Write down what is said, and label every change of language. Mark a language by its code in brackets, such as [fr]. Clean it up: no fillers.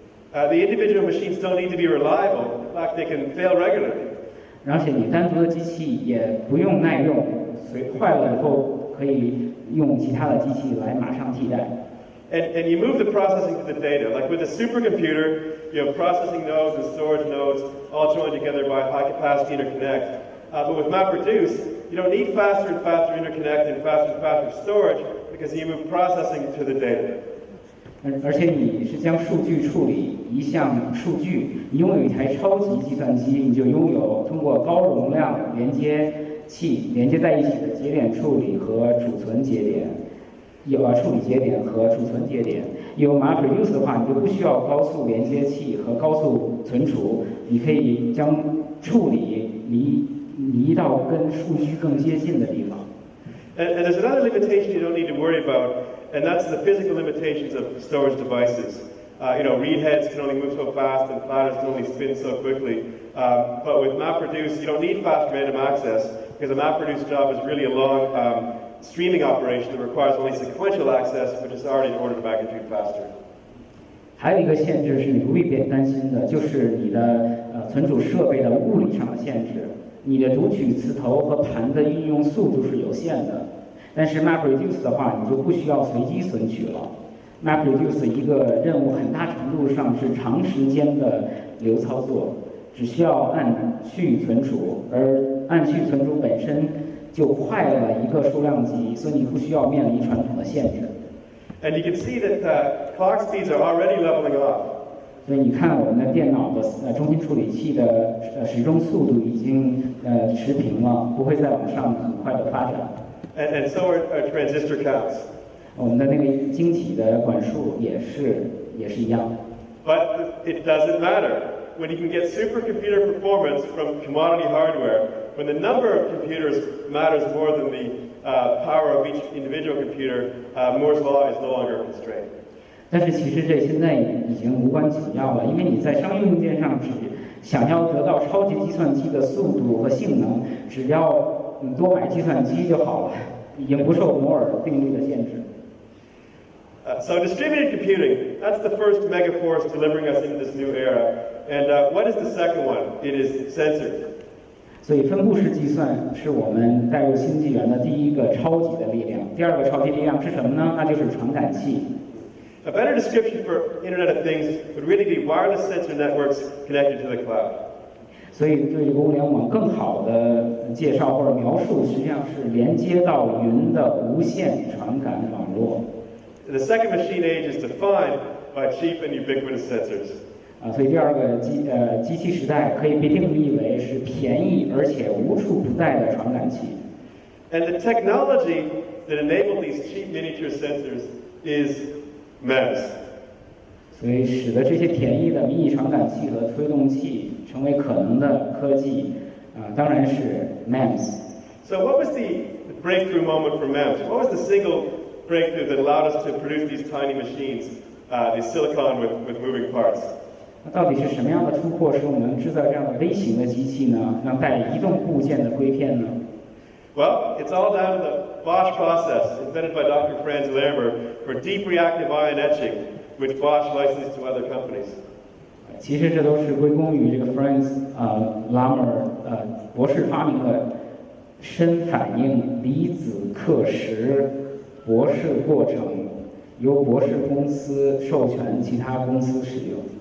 [en] The individual machines don't need to be reliable. In fact, they can fail regularly. [zh] 而且你单独的机器也不用耐用，坏了以后可以用其他的机器来马上替代。 [en] And you move the processing to the data. Like with a supercomputer, you have processing nodes and storage nodes all joined together by high-capacity interconnect. But with MapReduce, you don't need faster and faster interconnect and faster storage because you move processing to the data. [zh] 而且你是将数据处理一项数据，你拥有一台超级计算机，你就拥有通过高容量连接器连接在一起的节点处理和储存节点，处理节点和储存节点。有 MapReduce 的话，你就不需要高速连接器和高速存储，你可以将处理移到跟数据更接近的地方。 [en] And there's another limitation you don't need to worry about, and that's the physical limitations of storage devices. Read heads can only move so fast, and platters can only spin so quickly. But with MapReduce, you don't need fast random access because a MapReduce job is really a long streaming operation that requires only sequential access, which is already an order of magnitude faster. [zh] 还有一个限制是你不必担心的，就是你的存储设备的物理上的限制。你的读取磁头和盘的运用速度是有限的，但是 MapReduce 的话，你就不需要随机存取了。 MapReduce 一个任务很大程度上是长时间的流操作，只需要按去存储，而按去存储本身就快了一个数量级，所以你不需要面临传统的限制。 [en] And you can see that clock speeds are already leveling off. [zh] 所以你看，我们的电脑的中心处理器的时钟速度已经持平了，不会再往上很快的发展。 [en] And so are transistor counts. [zh] 我们的那个晶体的管数也是一样。 [en] But it doesn't matter when you can get supercomputer performance from commodity hardware. When the number of computers matters more than the power of each individual computer, Moore's law is no longer a constraint. [zh] 但是其实这现在已经无关紧要了，因为你在商用硬件上想要得到超级计算机的速度和性能，只要你多买计算机就好了，已经不受摩尔定律的限制。 [en] So distributed computing, that's the first megaforce delivering us into this new era. And what is the second one? It is sensors. [zh] 所以分布式计算是我们带入新纪元的第一个超级的力量。第二个超级力量是什么呢？那就是传感器。 [en] A better description for Internet of Things would really be wireless sensor networks connected to the cloud. [zh] 所以对这个物联网更好的介绍或者描述，实际上是连接到云的无线传感网络。 [en] The second machine age is defined by cheap and ubiquitous sensors. [zh] 所以第二个机器时代可以被定义为是便宜而且无处不在的传感器。 [en] And the technology that enabled these cheap miniature sensors is MEMS. [zh] 所以使得这些便宜的迷你传感器和推动器成为可能的科技，当然是 MEMS。 [en] So what was the breakthrough moment for MEMS? What was the single breakthrough that allowed us to produce these tiny machines, the silicon with moving parts? [zh] 那到底是什么样的突破使我们能制造这样的微型的机器呢？让带移动部件的硅片呢？ [en] Well, it's all down to the Bosch process invented by Dr. Franz Lehmer for deep reactive ion etching, which Bosch licensed to other companies. [zh] 其实这都是归功于这个 Franz Lehmer 博士发明了深反应离子刻蚀博士过程，由博士公司授权其他公司使用。